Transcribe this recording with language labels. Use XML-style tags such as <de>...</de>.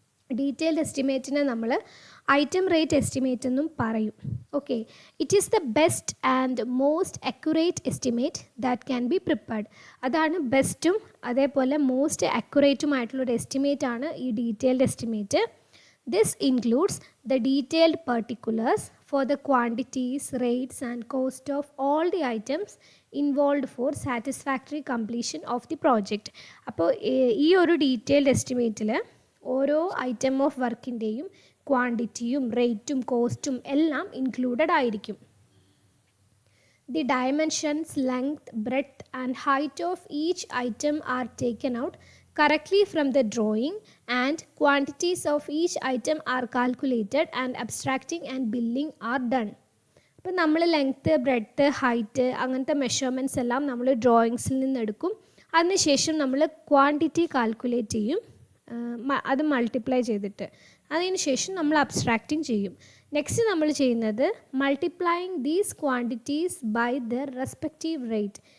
<ml>Detailed എസ്റ്റിമേറ്റിനെ നമ്മൾ item rate estimate എന്നും പറയും.</ml> <en>Okay, it is the best and most accurate estimate that can be prepared.</en> <ml>അതാണ് ബെസ്റ്റും അതേപോലെ most അക്യുറേറ്റുമായിട്ടുള്ളൊരു estimate ആണ് ഈ detailed estimate.</ml> <en>This includes the detailed particulars for the quantities, rates and cost of all the items involved for satisfactory completion of the project.</en> <ml>അപ്പോൾ ഈ ഒരു detailed എസ്റ്റിമേറ്റിൽ ഓരോ item of വർക്കിൻ്റെയും ക്വാണ്ടിറ്റിയും റേറ്റും കോസ്റ്റും എല്ലാം ഇൻക്ലൂഡഡ് ആയിരിക്കും.</ml> <en>The dimensions, length, breadth and height of each item are taken out correctly from the drawing and quantities of each item are calculated and abstracting and billing are done.</en> <ml>അപ്പോൾ നമ്മൾ length, breadth, height അങ്ങനത്തെ measurements എല്ലാം നമ്മൾ ഡ്രോയിങ്സിൽ നിന്ന് എടുക്കും. അതിനുശേഷം നമ്മൾ quantity calculate ചെയ്യും, അത് മൾട്ടിപ്ലൈ ചെയ്തിട്ട് അതിന് ശേഷം നമ്മൾ അബ്സ്ട്രാക്റ്റിംഗ് ചെയ്യും.</ml> <en>next</en> <ml>നമ്മൾ ചെയ്യുന്നത്</ml> <en>Multiplying these quantities by their respective rate.</en>